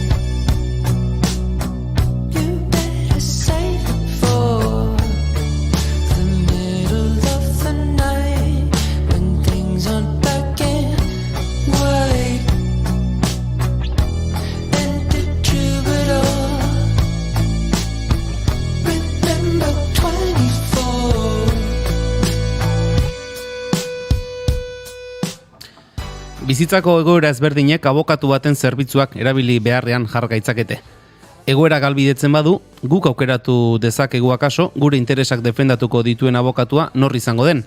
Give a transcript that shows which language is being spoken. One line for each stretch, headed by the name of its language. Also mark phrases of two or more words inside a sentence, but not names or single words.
English: You better save it for the middle of the night when things aren't black and white. And the troubadour, remember 24.
Basque: Bizitzako egoera ezberdinek abokatu baten zerbitzuak erabili beharrean jar gaitzakete. Egoera galbidetzen badu, guk aukeratu dezakegu akaso gure interesak defendatuko dituen abokatua nor izango den.